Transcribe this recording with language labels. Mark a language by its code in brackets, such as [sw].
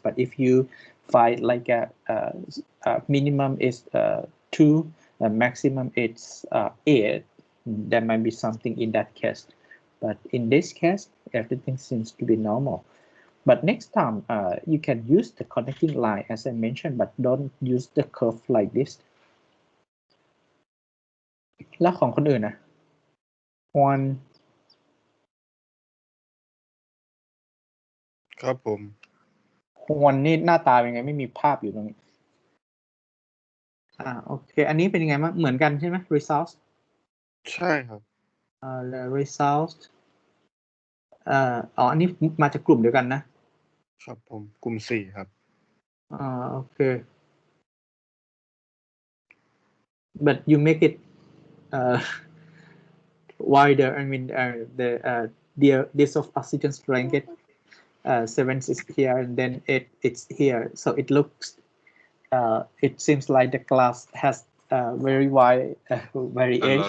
[en] But if you find like a minimum is 2, maximum it's 8, there might be something in that case. But in this case, everything seems to be normal. But next time, you can use the connecting line as I mentioned, but don't use the curve like this. [th] แล้วของคนอื่นนะ one ครับผม one นี่หน้าตาเป็นไงไม่มีภาพอยู่ตรงนี้โอเคอันนี้เป็นยังไงบ้างเหมือนกันใช่ไหม results ใช่ครับ the results อันนี้มาจากกลุ่มเดียวกันนะครับ ผมกลุ่ม4ครับ [en] โอเค but you make it wider. I mean the dissolved oxygen strength 7 is here and then it's here, so it looks it seems like the glass has very wide variation.